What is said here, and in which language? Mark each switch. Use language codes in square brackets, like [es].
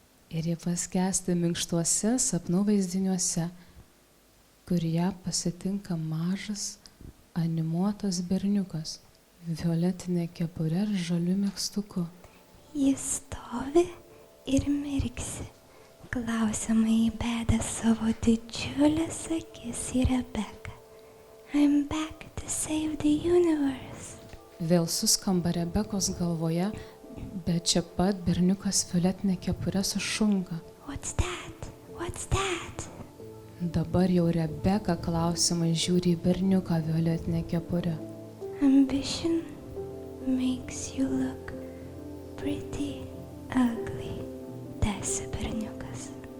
[lt] Ir ji paskęsta minkštuose sapnų vaizdiniuose, kur ją pasitinka mažas, animuotas berniukas, violetinė kepurė ir žaliu megztuku. Jis stovi ir mirksi, klausiamai įbedė savo didžiulės akis į Rebeką. [en] I'm back to save the universe. [lt] Vėl suskamba Rebekos galvoje, bet čia pat berniukas violetinė kepurė sušunka. [en] What's that? What's that? [lt] Dabar jau Rebeka klausimai žiūri į berniuką violetinę kepurę. [en] Ambition makes you look pretty ugly, [lt] tęsė berniukas.